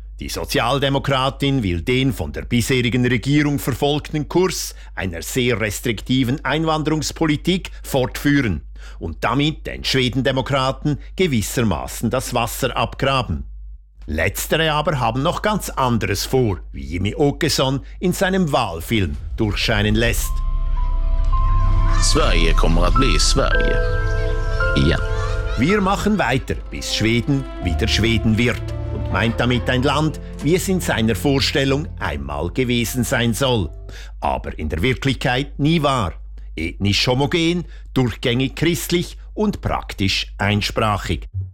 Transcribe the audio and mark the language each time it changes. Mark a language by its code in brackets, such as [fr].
[de] Die Sozialdemokratin will den von der bisherigen Regierung verfolgten Kurs einer sehr restriktiven Einwanderungspolitik fortführen und damit den Schwedendemokraten gewissermaßen das Wasser abgraben. Letztere aber haben noch ganz anderes vor, wie Jimmie Åkesson in seinem Wahlfilm durchscheinen lässt. [sv] Sverige kommer att bli Sverige. Ja. [de] Wir machen weiter, bis Schweden wieder Schweden wird. Und meint damit ein Land, wie es in seiner Vorstellung einmal gewesen sein soll. Aber in der Wirklichkeit nie war. Ethnisch homogen, durchgängig christlich und praktisch einsprachig.